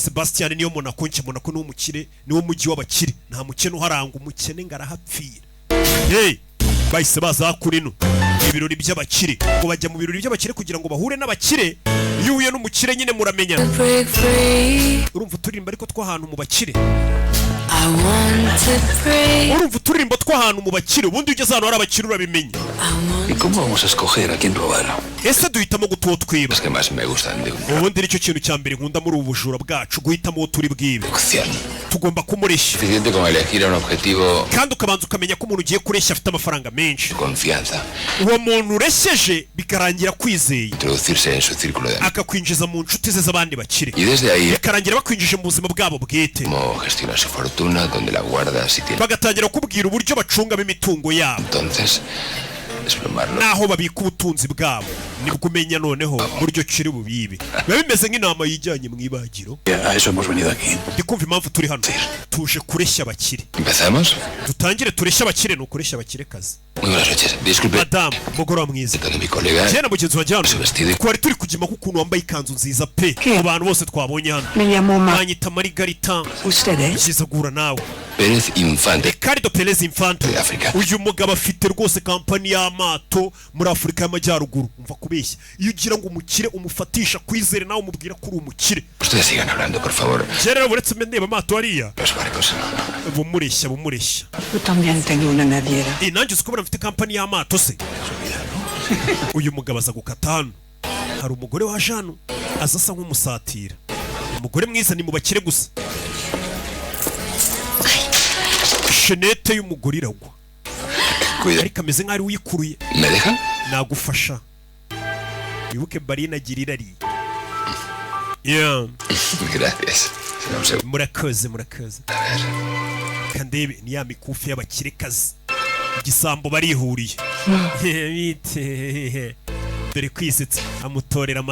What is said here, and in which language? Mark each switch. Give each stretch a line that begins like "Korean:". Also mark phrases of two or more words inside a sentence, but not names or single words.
Kinyarwanda: Sebastián niyo Monaco nce Monaco ni umukire niwo mujyi w'abakire nta mukene uharanga umukene ngarahapfira bahise baza kurino ibirori by'abakire ngo bajya mu birori by'abakire kugira ngo bahure n'abakire iyo uye n'umukire nyine muramenya urumva turirimba ariko twahantu mu bakire urumva turirimba twahantu mu bakire ubundi ugeze ahantu hari abakire urabimenya
Spanish: ¿Y cómo vamos a escoger a quién robar?
Kinyarwanda: ese duhitamo gutotwiba
Spanish: Es que más me gustan de
Kinyarwanda: ubundi nicyo kintu cya mbere nkunda muri ubu bujura bwacu guhitamo uwo turi bwibe tugomba kumureshya
Spanish: suficiente con elegir un objetivo
Kinyarwanda: kandi ukabanza ukamenya ko umuntu ugiye kureshya afite amafaranga menshi
Spanish: confianza
Kinyarwanda: uwo muntu uresheje bikarangira kwizeye
Spanish: introducirse en su círculo de
Kinyarwanda: akakwinjiza mu nshuti ze z'abandi bakire
Spanish: y desde ahí
Kinyarwanda: bikarangira bakwinjije mu buzima bwabo bwite
Spanish: cómo gestionar su fortuna donde la guarda si tiene
Kinyarwanda: bagatangira kubwira uburyo bacungamo imitungo yabo
Spanish: entonces desplomarlo
Kinyarwanda: naho babika ubutunzi bwabo nibwo umenya noneho buryo kiri bubibe biba bimeze nk'inama yijyanye mu ibagiro
Spanish: a eso hemos venido aquí.
Kinyarwanda: ndikumva impamvu turi hano tuje kureshya abakire
Spanish: empezamos
Kinyarwanda: dutangire tureshya abakire no kureshya abakire kazi
Spanish: muy buenas noches disculpe
Kinyarwanda: madame mugoroba mwiza
Spanish: de mi colega
Kinyarwanda: cyane mugenzi wa jyano
Spanish: su vestido
Kinyarwanda: twari turi kujima kukuntu wambaye ikanzu nziza pe mu bantu bose twabonye hano
Spanish: Me llamo
Kinyarwanda: banyita Margarita
Spanish: ¿Ustedes?
Kinyarwanda: kiza gura nawe
Spanish: Pérez Infante Ricardo Pérez Infante de África
Kinyarwanda: uyu mugabo afite rwose kampani y'amato muri Afurika y'Amajyaruguru umva kubeshya iyo ugira ngo umukire umufatisha kwizere nawe umubwira ko uri umukire
Spanish: ustedes sigan hablando por favor
Kinyarwanda: rero uretse ndeba amato hariya
Spanish: los barcos
Kinyarwanda: bumureshya
Spanish: Yo también tengo una naviera.
Kinyarwanda: nanjye uzi ko mfite kampani y'amato se uyu mugabo aza gukata hano hari umugore waje hano aza asa nk'umusatira umugore mwiza ni mu bakire gusa shenete y'umugore iragwa
Spanish: cuida
Kinyarwanda: ariko ameze nk'ari uyikuruye
Spanish: me dejan
Kinyarwanda: nagufasha wibuke barina agira irari yeah
Spanish: gracias será un segundo
Kinyarwanda: murakoze
Spanish: a ver
Kinyarwanda: kandebe ni ya mikufi y'abakire kazi igisambo barihuriye bite dore kwisetsa amutorera